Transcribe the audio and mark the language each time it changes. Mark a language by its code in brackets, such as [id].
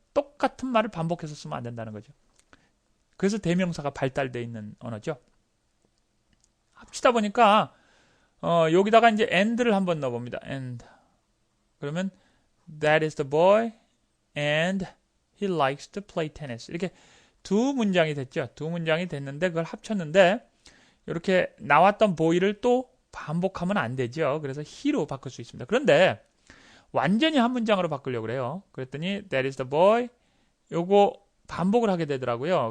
[ko] 똑같은 말을 반복해서 쓰면 안 된다는 거죠. 그래서 대명사가 발달되어 있는 언어죠. 합치다 보니까 여기다가 이제 and를 한번 넣어봅니다. [en] and. [ko] 그러면 [en] that is the boy and he likes to play tennis. [ko] 이렇게 2문장이 됐죠. 2문장이 됐는데 그걸 합쳤는데 이렇게 나왔던 boy를 또 반복하면 안 되죠. 그래서 he로 바꿀 수 있습니다. 그런데 완전히 한 문장으로 바꾸려고 그래요. 그랬더니 [en] that is the boy [ko] 요거 반복을 하게 되더라고요.